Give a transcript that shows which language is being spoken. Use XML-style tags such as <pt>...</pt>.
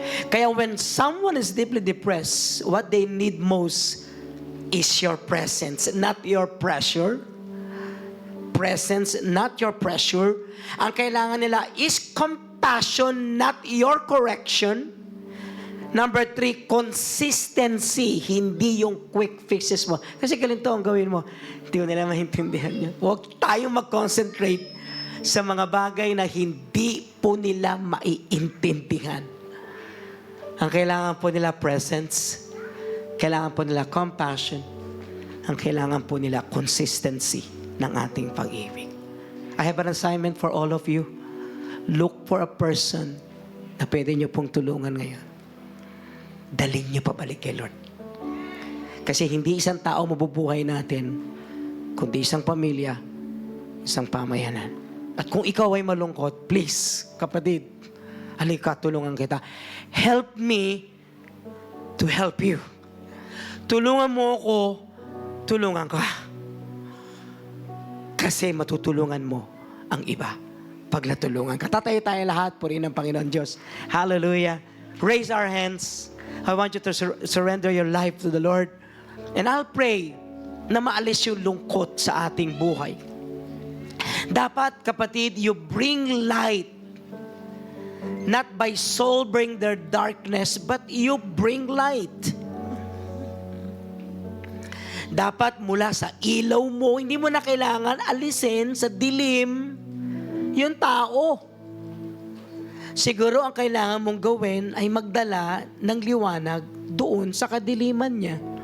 <en>Kaya when someone is deeply depressed, what they need most is your presence, not your pressure. Presence, not your pressure.</en> <tl>Ang kailangan nila</tl> <en>is compassion, not your correction. Number 3, consistency,</en> <tl>hindi yung</tl> <en>quick fixes mo.</en> <tl>Kasi ganito ang gawin mo, hindi mo nila maintindihan yun. Huwag tayong mag-concentrate sa mga bagay na hindi po nila maiintindihan. Ang kailangan po nila presence, kailangan po nila compassion, ang kailangan po nila consistency ng ating pag-ibig.</tl> <en>I have an assignment for all of you. Look for a person</en> <tl>na pwede niyo pong tulungan ngayon. Dalhin niyo pabalik kay Lord. Kasi hindi isang tao mabubuhay natin, kundi isang pamilya, isang pamayanan. At kung ikaw ay malungkot, please, kapatid, halika, tulungan kita.</tl> <en>Help me to help you.</en> <tl>Tulungan mo ako, tulungan ka. Kasi matutulungan mo ang iba pag natulungan ka. Tatayo tayo lahat, purihin ng Panginoon Diyos.</tl> <en>Hallelujah. Raise our hands. I want you to surrender your life to the Lord. And I'll pray</en> <tl>na maalis yung lungkot sa ating buhay. Dapat, kapatid,</tl> <en>you bring light. Not by soul bring their darkness, but you bring light.</en> <tl>Dapat mula sa ilaw mo, hindi mo na kailangan alisin sa dilim yung tao. Siguro ang kailangan mong gawin ay magdala ng liwanag doon sa kadiliman niya.</tl>